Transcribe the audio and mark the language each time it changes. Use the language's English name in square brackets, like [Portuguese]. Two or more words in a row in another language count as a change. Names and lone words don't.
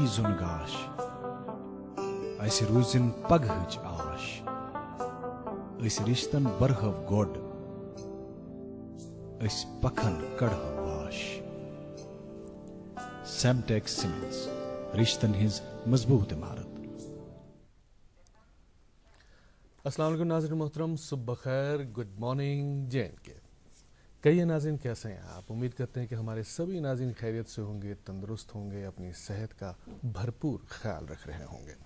[Kashmiri] زُن گاش اسہِ روٗزِن پگہٕچ آش أسۍ رِشتن برہو گۄڈ أسۍ پکھن کڑہو واش. سیمٹیک سیمنٹس رشتن ہز مضبوط عمارت. [Arabic] السلام علیکم [Urdu] ناظرین محترم، صبح بخیر، [English] good morning [Urdu] JNK. کئی ناظرین کیسے ہیں آپ؟ امید کرتے ہیں کہ ہمارے سبھی ناظرین خیریت سے ہوں گے، تندرست ہوں گے، اپنی صحت کا بھرپور خیال رکھ رہے ہوں گے.